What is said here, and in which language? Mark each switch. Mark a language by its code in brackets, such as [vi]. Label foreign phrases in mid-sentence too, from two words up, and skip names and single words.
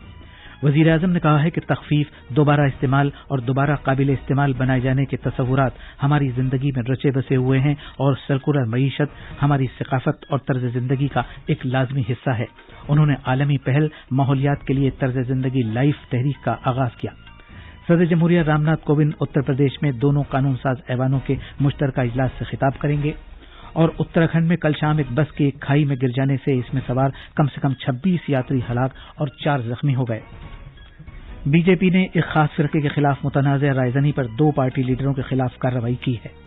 [ur] وزیر اعظم نے کہا ہے کہ تخفیف، دوبارہ استعمال اور دوبارہ قابل استعمال بنائے جانے کے تصورات ہماری زندگی میں رچے بسے ہوئے ہیں اور سرکولر معیشت ہماری ثقافت اور طرز زندگی کا ایک لازمی حصہ ہے۔ انہوں نے عالمی پہل ماحولیات کے لیے طرز زندگی لائف تحریک کا آغاز کیا۔ صدر جمہوریہ رام ناتھ کووند اتر پردیش میں دونوں قانون ساز ایوانوں کے مشترکہ اجلاس سے خطاب کریں گے۔ اور اتراکھنڈ میں کل شام ایک بس کے کھائی میں گر جانے سے اس میں سوار کم سے کم 26 یاتری ہلاک اور 4 زخمی ہو گئے۔ بی جے پی نے ایک خاص فرقے کے خلاف متنازع رائے زنی پر 2 پارٹی لیڈروں کے خلاف کارروائی کی ہے۔